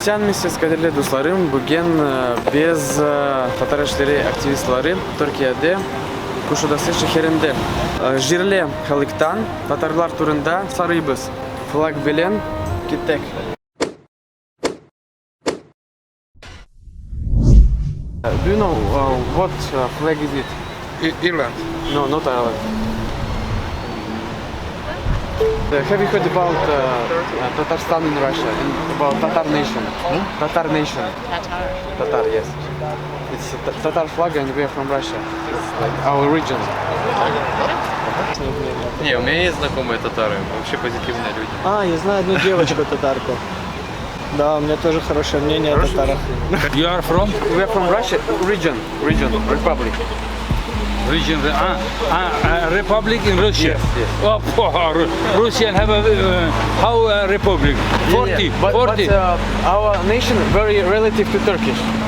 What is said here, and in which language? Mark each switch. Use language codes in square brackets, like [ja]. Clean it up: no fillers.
[tt] Исән мисез кадерле дусларым, бүген без татар эшләре активистлары Төркиядә Кушадасы шәһәрендә җирле халыктан татарлар турында сарыйбыз. Флаг белән киттек. [en] Do you know what flag is it? Ireland. No, not Ireland. Have you heard about Tatarstan in Russia and about Tatar nation? Tatar nation. Tatar, yes. It's a Tatar flag and we are from Russia. It's like our region. [ru] Не, у меня есть знакомые татары, вообще позитивные люди. Я знаю одну девочку татарку. Да, у меня тоже хорошее мнение о татарах. [en] You are from? We are from Russia, region, republic. Region, republic in Russia. Yes, yes. Oh, Russian have a how republic? 40, Yeah, but 40. Our nation very relative to Turkish.